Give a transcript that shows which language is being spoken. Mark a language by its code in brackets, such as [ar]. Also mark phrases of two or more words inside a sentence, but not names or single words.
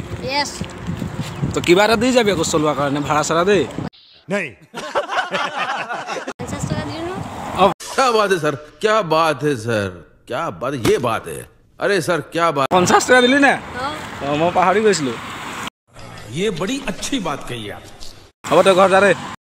[as] यस তো কিবা এটা দি যাবি আকৌ চলোৱাৰ কাৰণে ভাড়া চাৰা দেই [hi] नहीं [as] 50 টাকা দিন [hi] क्या बात है सर क्या बात है सर क्या बात ये बात है अरे सर क्या बात [as] 50 টাকা দিলি না মই পাহৰি গৈছিলো [hi] ये बड़ी अच्छी बात कही आप [as] হ'ব তই ঘৰ যা ৰে